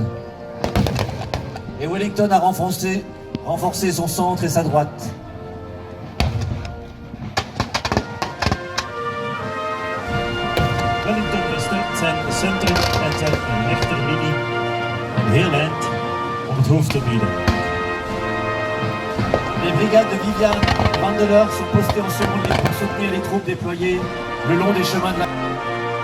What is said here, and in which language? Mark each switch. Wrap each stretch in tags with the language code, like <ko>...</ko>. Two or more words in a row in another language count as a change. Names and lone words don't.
<fr>Et Wellington a renforcé son centre et sa droite.</fr> <nl>Wellington versterkt zijn centrum en zijn rechterlinie een heel eind om het hoofd te bieden.</nl> <fr>Les brigades de Vivian, Vandeleur sont postées en second ligne pour soutenir les troupes déployées le long des chemins de la...</fr>